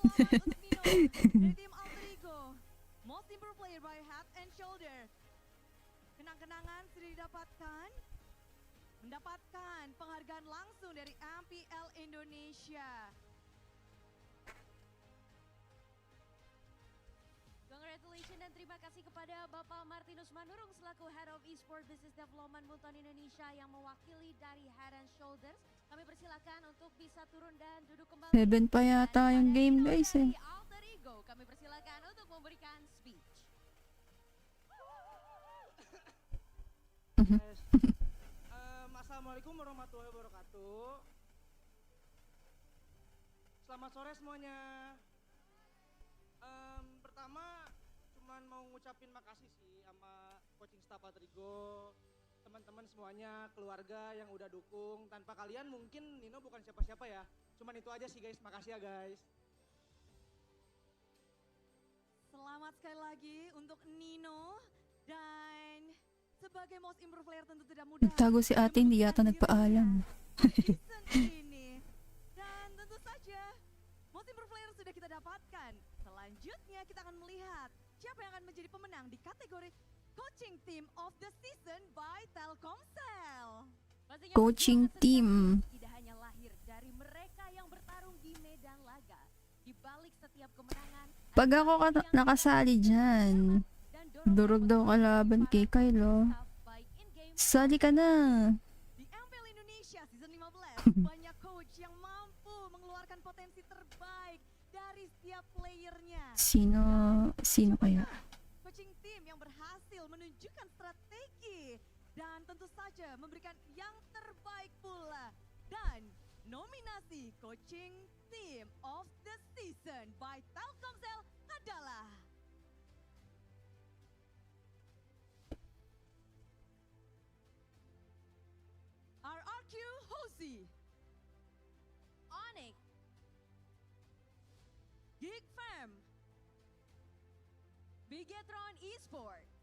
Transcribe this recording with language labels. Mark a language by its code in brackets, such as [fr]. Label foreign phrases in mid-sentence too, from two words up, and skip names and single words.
[id] dari tim Alter Ego. Most Improved Player by Head and Shoulder. Kenang-kenangan sudah didapatkan. Mendapatkan penghargaan langsung dari MPL Indonesia. Congratulations dan terima kasih kepada Bapak Martinus Manurung selaku [en] Head of Esport Business Development [id] Bunton Indonesia yang mewakili dari Head and Shoulders. Kami persilakan untuk bisa turun dan duduk kembali. [tl] 7 pa yata yung [en] game guys [tl] eh. [id] Dari Alter Ego, kami persilakan untuk memberikan speech. [ar] السلام عليكم ورحمة الله وبركاته. [id] Selamat sore semuanya. Pertama cuman mau ngucapin makasih sih sama [en] coaching staff [id] Alter Ego, teman-teman semuanya, keluarga yang udah dukung. Tanpa kalian mungkin Nino bukan siapa-siapa ya. Cuman itu aja sih guys, makasih ya guys. Selamat sekali lagi untuk Nino dan sebagai [en] most improved player [id] tentu tidak mudah. [tl] Nagtago si ate, hindi yata nagpaalam. [id] Season ini. Dan tentu saja [en] most player [id] sudah kita dapatkan. Selanjutnya kita akan melihat siapa yang akan menjadi pemenang di kategori Coaching Team of the Season by Telkomsel. Pastinya Coaching perjuangan team. sejati tidak hanya lahir dari mereka yang bertarung di medan laga. Di balik setiap kemenangan, [tl] Pag ako nakasali dyan, durog daw kalaban kay Kylo. Sali ka na. [id] di MPL Indonesia Season 15, banyak coach yang mampu mengeluarkan potensi terbaik dari setiap playernya. [tl] Sino kaya? [en] Coaching team [id] yang berhasil menunjukkan strategi dan tentu saja memberikan yang terbaik pula. Dan nominasi Coaching Team of the Season by Telkomsel adalah RRQ Hosi, ONIC, Geek Fam, Bigetron Esport.